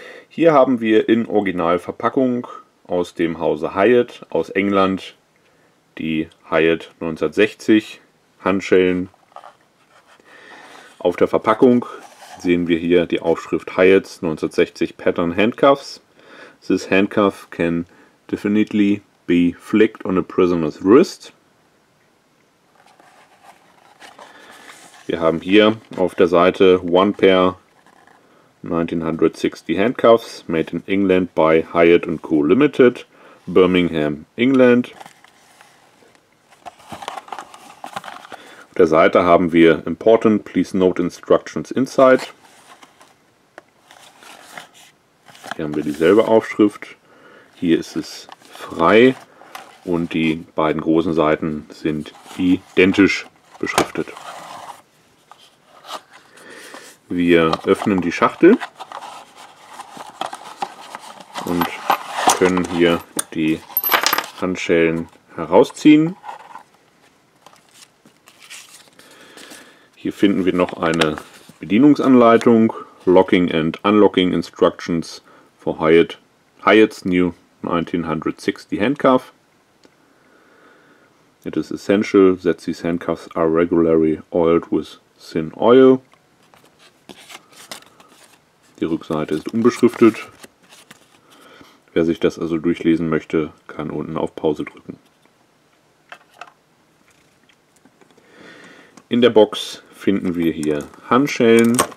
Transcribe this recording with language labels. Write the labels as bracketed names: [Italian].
[German] Hier haben wir in Originalverpackung aus dem Hause Hyatt aus England die Hyatt 1960 Handschellen. Auf der Verpackung sehen wir hier die Aufschrift Hyatt's 1960 Pattern Handcuffs. [English] This handcuff can definitely be flicked on a prisoner's wrist. [German] Wir haben hier auf der Seite [English] One Pair 1960 Handcuffs made in England by Hyatt [German] & Co. [English] Limited, Birmingham, England. [German] Auf der Seite haben wir [English] Important, please note instructions inside. [German] Hier haben wir dieselbe Aufschrift. Hier ist es frei und die beiden großen Seiten sind identisch beschriftet. Wir öffnen die Schachtel und können hier die Handschellen herausziehen. Hier finden wir noch eine Bedienungsanleitung, [English] Locking and Unlocking Instructions for Hyatt's new 1960 handcuff. It is essential that these handcuffs are regularly oiled with thin oil. [German] Die Rückseite ist unbeschriftet. Wer sich das also durchlesen möchte, kann unten auf Pause drücken. In der Box finden wir hier Handschellen.